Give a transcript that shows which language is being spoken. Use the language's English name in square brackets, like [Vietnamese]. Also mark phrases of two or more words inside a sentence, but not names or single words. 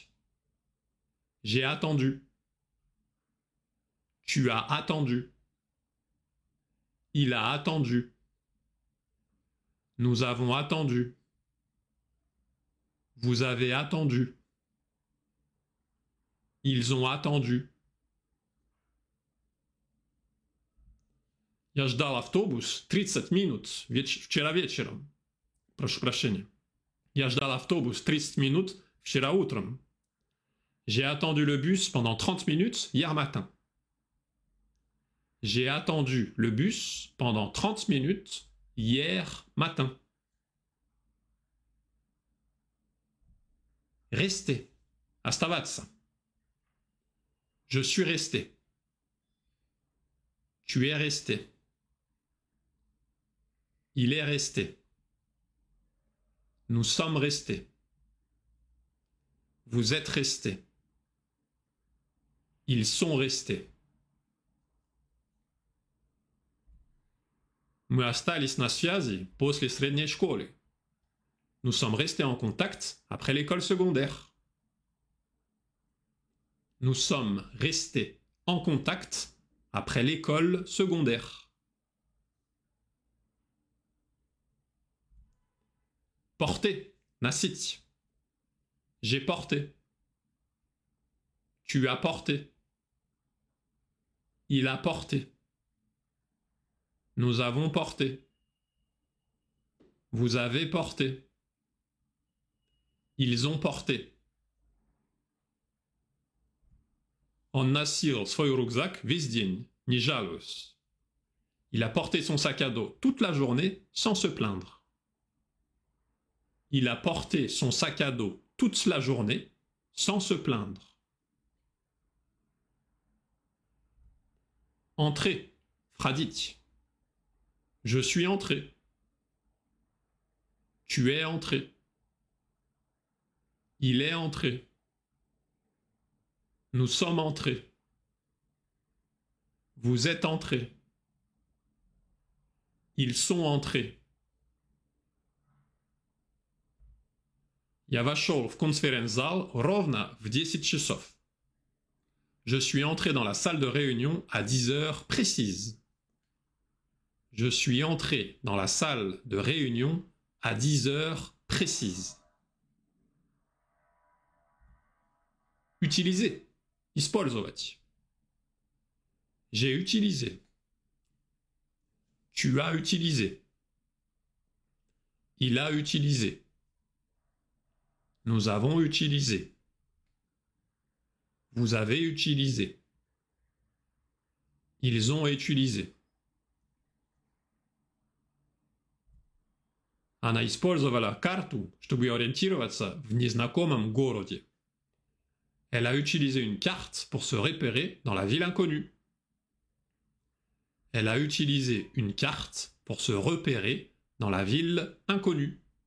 [French] J'ai attendu. Tu as attendu. Il a attendu. Nous avons attendu. Vous avez attendu. Ils ont attendu. [Russian] Я ждал автобус 30 минут вчера вечером. Прошу прощения. Я ждал автобус 30 минут вчера утром. [French] J'ai attendu le bus pendant 30 minutes hier matin. J'ai attendu le bus pendant 30 minutes hier matin. Rester. Оставаться. Je suis resté. Tu es resté. Il est resté. Nous sommes restés. Vous êtes restés. Ils sont restés. [Russian] Мы остались на связи после средней школы. [French] Nous sommes restés en contact après l'école secondaire. Nous sommes restés en contact après l'école secondaire. Porter, носить. J'ai porté. Tu as porté. Il a porté. Nous avons porté. Vous avez porté. Ils ont porté. [Russian] Он носил свой рюкзак весь день, не жалуясь. [French] Il a porté son sac à dos toute la journée sans se plaindre. Il a porté son sac à dos toute la journée sans se plaindre. Entrer, входить. Je suis entré. Tu es entré. Il est entré. Nous sommes entrés. Vous êtes entrés. Ils sont entrés. [Russian] Я вошел в конференц-зал ровно в 10 часов. [French] Je suis entré dans la salle de réunion à 10 heures précises. Je suis entré dans la salle de réunion à 10 heures précises. Utiliser. Использовать. J'ai utilisé. Tu as utilisé. Il a utilisé. Nous avons utilisé. Vous avez utilisé. Ils ont utilisé. [Russian] Она использовала карту, чтобы ориентироваться в незнакомом городе. [French] Elle a utilisé une carte pour se repérer dans la ville inconnue. Elle a utilisé une carte pour se repérer dans la ville inconnue.